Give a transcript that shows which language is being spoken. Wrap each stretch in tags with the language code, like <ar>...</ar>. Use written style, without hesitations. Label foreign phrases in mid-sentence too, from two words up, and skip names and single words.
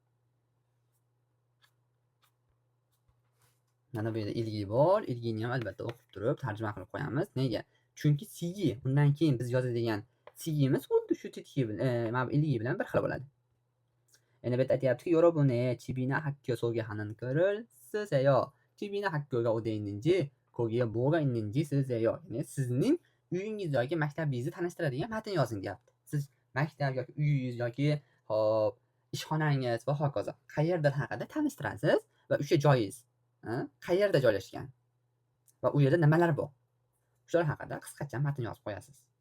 <uz>Mana bu yerda ilgi bor. Ilgini ham albatta o'qib turib tarjima qilib qo'yamiz. Nega? Chunki sigi, undan keyin biz yozadigan sigimiz xuddi shu titki bilan, ilgi bilan bir xil bo'ladi. Endi bu yerda aytyaptiki,</uz> <ko>"여러분의 집이나 학교 소개하는 글을 쓰세요." 집이나 학교가 어디에 있는지, 거기에 뭐가 있는지 쓰세요.</ko> <uz>Ya'ni sizning uyingiz yoki maktabingizni tanishtiradigan matn yozing deyapti. Siz maktab yoki uyingiz yoki hop ishxonangiz va hokazo qayerda haqida tanishtirasiz va o'sha joyingiz qayerda joylashgan va u yerda nimalar bor. Shular haqida qisqacha matn yozib qo'yasiz.</uz>